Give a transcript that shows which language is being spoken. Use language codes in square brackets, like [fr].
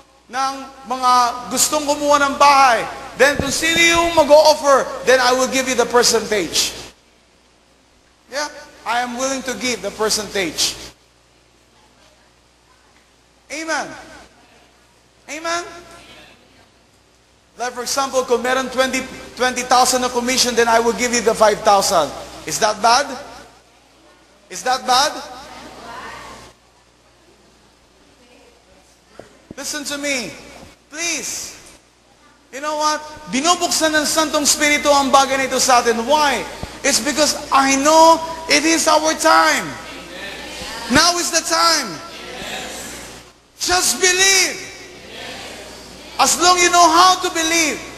[tl] Ng mga gustong kumuha ng bahay. [en] Then, [tl] kung sino yung mag-o-offer, [en] then I will give you the percentage. Yeah, I am willing to give the percentage. Amen. Amen? Like for example, [tl] kung meron 20,000 na commission, [en] then I will give you the 5,000. Is that bad? Is that bad? Listen to me. Please. You know what? [tl] Binubuksan ng Santong Espiritu ang bagay na ito sa atin. [en] Why? It's because I know it is our time. Now is the time. Just believe. As long you know how to believe.